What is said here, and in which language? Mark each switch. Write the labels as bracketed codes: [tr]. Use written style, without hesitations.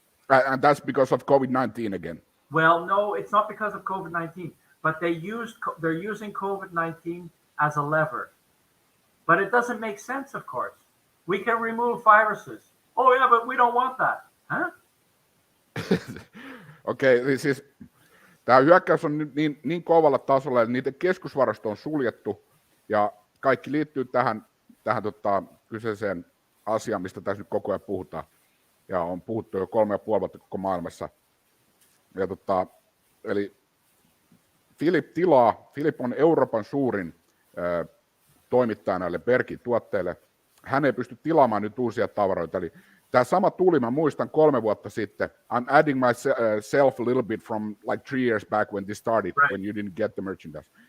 [en] And that's because of COVID-19 again. Well, no, it's not because of COVID-19, but they're using COVID-19 as a lever. But it doesn't make sense, of course. We can remove viruses. Oh yeah, but we don't want that. Huh? [fi] Okei, siis tämä hyökkäys on nyt niin kovalla tasolla, että niiden keskusvarasto on suljettu ja kaikki liittyy tähän kyseiseen asiaan, mistä tässä nyt koko ajan puhutaan. Ja on puhuttu jo 3,5 vuotta koko maailmassa. Ja eli Philip on Euroopan suurin toimittaja näille Berkeyn tuotteille. Hän ei pysty tilaamaan nyt uusia tavaroita. Eli tämä sama tuli, mä muistan 3 vuotta sitten. [en] I'm adding myself a little bit from like 3 years back when this started, right. When you didn't get the merchandise.